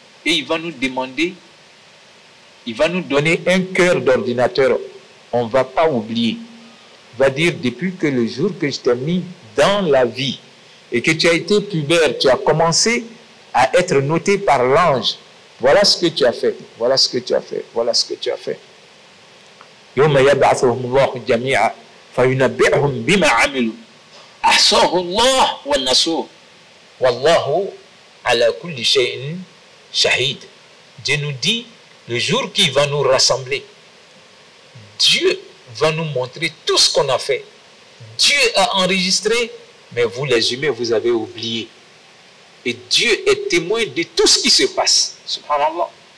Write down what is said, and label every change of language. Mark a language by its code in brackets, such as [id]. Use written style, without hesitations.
[fr] Et il va nous demander, il va nous donner un cœur d'ordinateur. On ne va pas oublier. Il va dire, depuis que le jour que je t'ai mis dans la vie et que tu as été pubère, tu as commencé à être noté par l'ange. Voilà ce que tu as fait. Voilà ce que tu as fait. Voilà ce que tu as fait. [ar] يوم يبعثهم الله جميعا فينبئهم بما عملوا أحصاه الله ونسوه والله على كل شيء شهيد. [fr] Dieu nous dit, le jour qu'il va nous rassembler, Dieu va nous montrer tout ce qu'on a fait. Dieu a enregistré, mais vous les humains, vous avez oublié. Et Dieu est témoin de tout ce qui se passe. Subhanallah.